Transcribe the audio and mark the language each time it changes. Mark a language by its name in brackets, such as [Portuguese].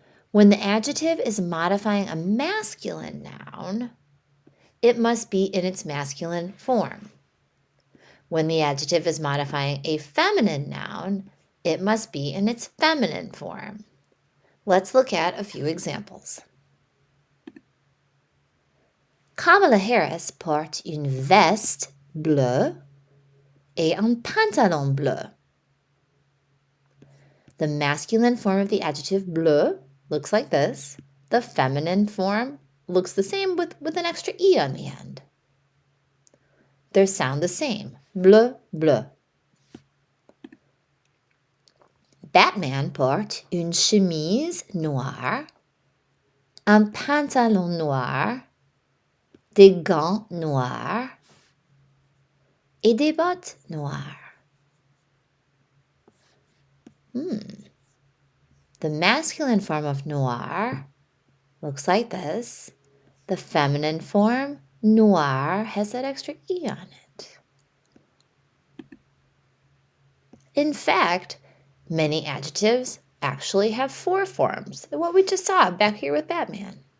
[English] When the adjective is modifying a masculine noun, it must be in its masculine form. When the adjective is modifying a feminine noun, it must be in its feminine form. Let's look at a few examples. [French] Kamala Harris porte une veste bleue et un pantalon bleu. [English] The masculine form of the adjective bleu looks like this. The feminine form looks the same with an extra E on the end. They sound the same. Bleu, bleu. [French] Batman porte une chemise noire un pantalon noir, des gants noirs et des bottes noires. [English] The masculine form of noir looks like this. The feminine form, noir, has that extra E on it. In fact, many adjectives actually have 4 forms, what we just saw back here with Batman.